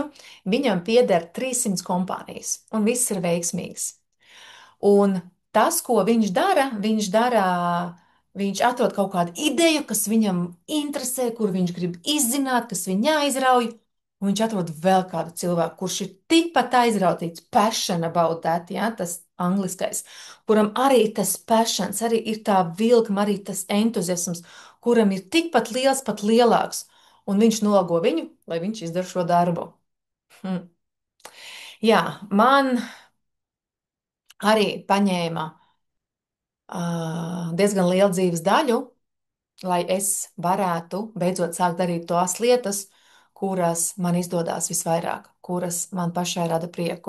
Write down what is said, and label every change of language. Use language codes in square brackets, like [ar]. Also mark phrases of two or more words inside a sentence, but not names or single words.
[lv] Viņam pieder 300 kompānijas, un viss ir veiksmīgs. Un tas, ko viņš atrod kaut kādu ideju, kas viņam interesē, kur viņš grib izzināt, kas viņu aizrauj. Un viņš atrod vēl kādu cilvēku, kurš ir tikpat aizrautīts, [en] passion about that, [lv] ja, tas angliskais, kuram arī ir tas passions, arī ir tā vilkme, arī tas entuziasms, kuram ir tikpat liels, pat lielāks. Un viņš nolgo viņu, lai viņš izdara šo darbu. Hm. Jā, man arī paņēma diezgan lielu dzīves daļu, lai es varētu beidzot sākt darīt tās lietas, kuras man izdodas visvairāk, kuras man pašai rada prieku.